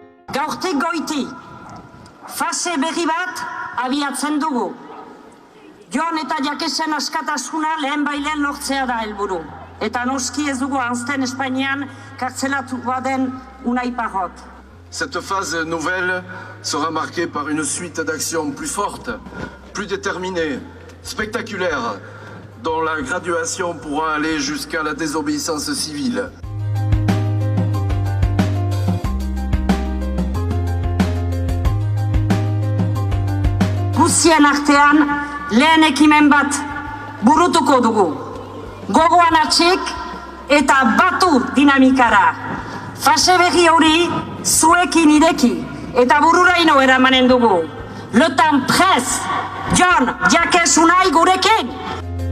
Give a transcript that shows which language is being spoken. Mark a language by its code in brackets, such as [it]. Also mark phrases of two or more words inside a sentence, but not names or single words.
[eu] Gaurtik goiti, fase berri bat abiatzen dugu. Jon eta Jakesen askatasuna lehen bailen lortzea da helburu. Eta noski ez dugu anzten Espainian kartzelatua den Unai Parrot. [fr] Cette phase nouvelle sera marquée par une suite d'actions plus fortes, plus déterminées, spectaculaires, dont la graduation pourra aller jusqu'à la désobéissance civile. [eu] Guztien artean lehen ekimen bat burutuko dugu. Gogoan atxik eta batu dinamikara. Fase berri hori zuekin ireki eta bururaino eramanen dugu. [fr] Le temps presse. [eu] Jon, Jakes, Unai gurekin!